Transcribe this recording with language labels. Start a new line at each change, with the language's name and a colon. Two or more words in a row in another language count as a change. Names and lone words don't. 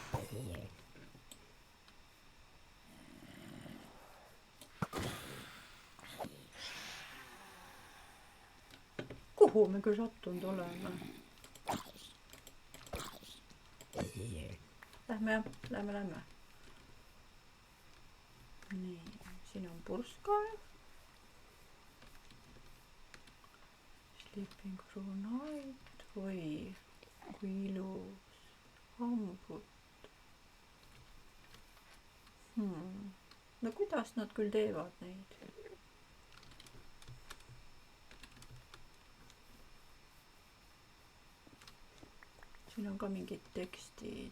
Estonian: Kuhu me küll sattunud oleme? Lähme. Nii, siin on purskkaev.
English: Sleeping through night.
Estonian: Oi, kui ilus. Hambud. No kuidas nad küll teevad neid? Siin on ka mingid tekstid.